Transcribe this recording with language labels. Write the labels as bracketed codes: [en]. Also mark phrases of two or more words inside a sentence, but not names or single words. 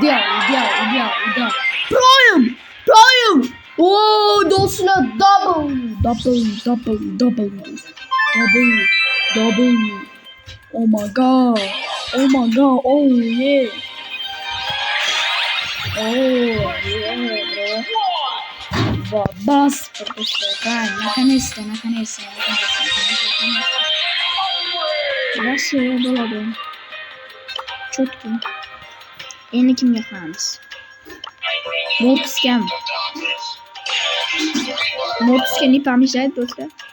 [en] Prime. [uz] Oh, do'stlar, [en] double. Oh my god. Oh yeah, bro. [uz] Bas, do'stlar. Наконец-то. Yaxshi bo'ladi. Четкий. Endi kimga qilamiz? Mortisga [ru] не помешает, [uz] do'stlar.